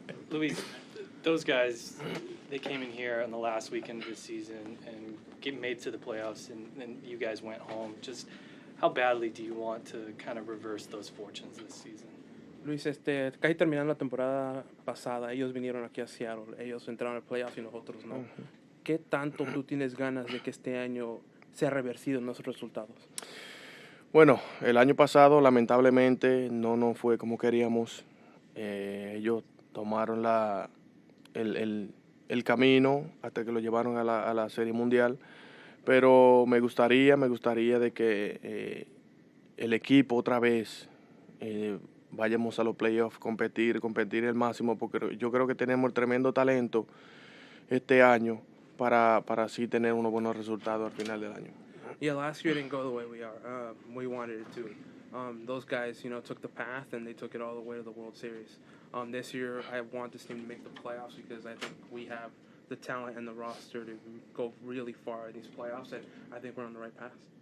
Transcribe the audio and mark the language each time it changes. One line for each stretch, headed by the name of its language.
English: Luis, those guys, they came in here on the last weekend of the season and made to the playoffs, and you guys went home. Just how badly do you want to kind of reverse those fortunes this season?
Spanish: Luis, casi terminando la temporada pasada, ellos vinieron aquí a Seattle, ellos entraron al playoff y nosotros no. ¿Qué tanto tú tienes ganas de que este año sea reversido en nuestros resultados? Bueno, el año pasado lamentablemente no nos fue como queríamos. Ellos tomaron el camino hasta que lo llevaron a la Serie Mundial. Pero me gustaría de que el equipo otra vez vayamos a los playoffs, competir el máximo, porque yo creo que tenemos el tremendo talento este año para así tener unos buenos resultados al final del año.
English: Yeah, last year didn't go the way we are. We wanted it to. Those guys, took the path and they took it all the way to the World Series. This year, I want this team to make the playoffs because I think we have the talent and the roster to go really far in these playoffs, and I think we're on the right path.